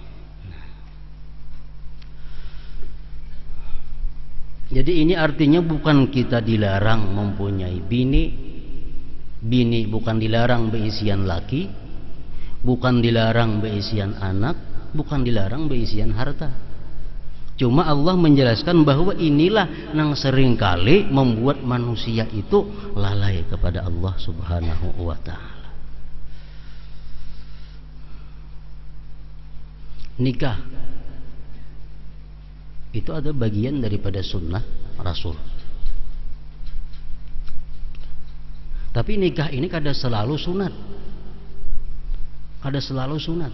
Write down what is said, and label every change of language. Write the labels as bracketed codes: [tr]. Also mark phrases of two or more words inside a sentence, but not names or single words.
[id] Jadi ini artinya bukan kita dilarang mempunyai bini, bini bukan dilarang beisian laki, bukan dilarang beisian anak, bukan dilarang beisian harta. Cuma Allah menjelaskan bahwa inilah yang seringkali membuat manusia itu lalai kepada Allah [ar] Subhanahu wa ta'ala. [id] Nikah itu ada bagian daripada sunnah Rasul. [bjn] Tapi nikah ini kada selalu sunat, kada selalu sunat.